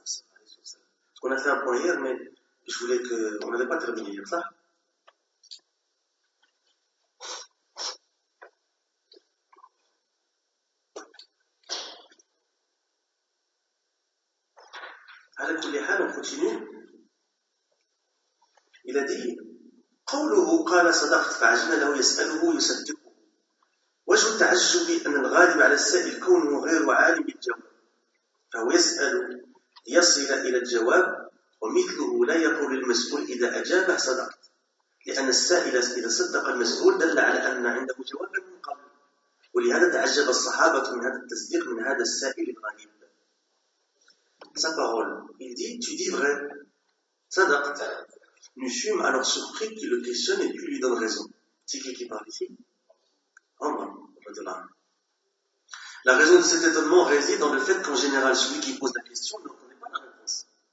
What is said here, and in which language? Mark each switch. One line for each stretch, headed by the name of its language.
French: Parce qu'on a fait un point hier, mais je voulais que... On n'avait pas terminé hier, ça. Avec tous les hadiths, on continue. Il a dit...
Arabic: قوله قال صدقت فعجله يسأله يصدقه وجه التعجب أن الغالب على السائل كونه غير عالم بالجواب فهو يسأل يصل إلى الجواب ومثله لا يقول للمسؤول إذا أجابه صدقت لأن السائل إذا صدق المسؤول دل على أن عنده جوابا من قبل ولهذا تعجب الصحابة من هذا التصديق من هذا السائل الغريب.
French: Sa parole, il dit, tu dis vrai, صدقت. Nous fûmes alors surpris qu'il le questionne et puis lui donne raison. C'est qui parle ici? Omar. La raison de cet étonnement réside dans le fait qu'en général, celui qui pose la question ne connaît pas la réponse.